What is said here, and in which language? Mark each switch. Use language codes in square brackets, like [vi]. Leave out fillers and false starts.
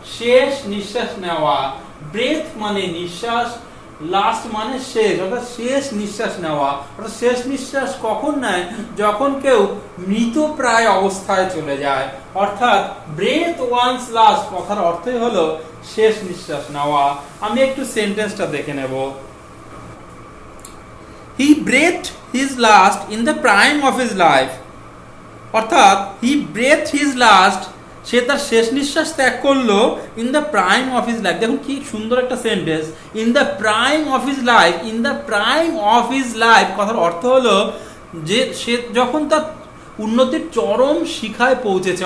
[bn] শেষ নিঃশ্বাস নেওয়া। ব্রেথ মানে নিঃশ্বাস, লাস্ট মানে শেষ, অর্থাৎ শেষ নিঃশ্বাস নেওয়া। অর্থাৎ শেষ নিঃশ্বাস কখন নেয়? যখন কেউ মৃতপ্রায় অবস্থায় চলে যায়। অর্থাৎ [en] breathe one's last [bn] কথার অর্থই হলো শেষ নিঃশ্বাস নেওয়া। আমি একটু সেন্টেন্সটা দেখে নেব। [en] He breathed his last in the prime of his life। [bn] অর্থাৎ [en] he breathed his last, [bn] সে তার শেষ নিঃশ্বাস ত্যাগ করলো [en] In the prime of his life. [bn] দেখুন কি সুন্দর একটা sentence, [en] In the prime of his life. In the prime of his life [bn] কথার অর্থ হলো যে সে যখন তার উন্নতির চরম শিখায় পৌঁছেছে।